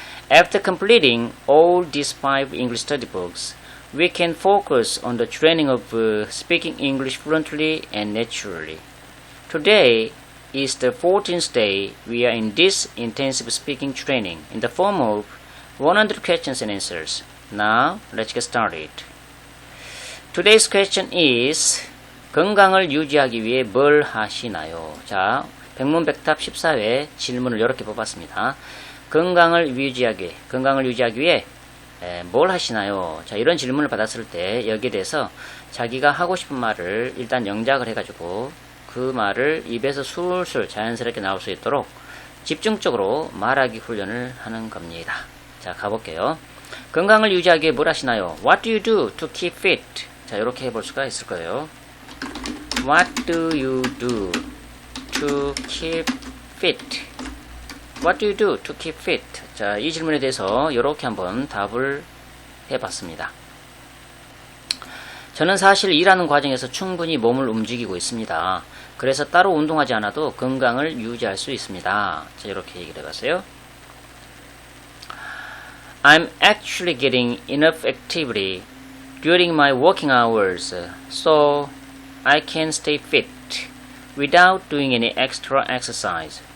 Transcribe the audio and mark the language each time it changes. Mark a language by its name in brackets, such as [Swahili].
[English] After completing all these 5 English study books, we can focus on the training of speaking English fluently and naturally. Today is the 14th day we are in this intensive speaking training in the form of 100 questions and answers. Now, let's get started. Today's question is [Korean] 건강을 유지하기 위해 뭘 하시나요? 자, 백문백답 14회 질문을 이렇게 뽑았습니다. 건강을 유지하기 위해 뭘 하시나요? 자, 이런 질문을 받았을 때 여기에 대해서 자기가 하고 싶은 말을 일단 영작을 해가지고 그 말을 입에서 술술 자연스럽게 나올 수 있도록 집중적으로 말하기 훈련을 하는 겁니다. 자, 가볼게요. 건강을 유지하기 위해 뭘 하시나요? [English] What do you do to keep fit? [Korean] 자, 이렇게 해볼 수가 있을 거예요. [English] What do you do to keep fit? What do you do to keep fit? [Korean] 자, 이 질문에 대해서 이렇게 한번 답을 해봤습니다. 저는 사실 일하는 과정에서 충분히 몸을 움직이고 있습니다. 그래서 따로 운동하지 않아도 건강을 유지할 수 있습니다. 자, 이렇게 얘기를 해봤어요. [English] I'm actually getting enough activity during my working hours, so I can stay fit without doing any extra exercise.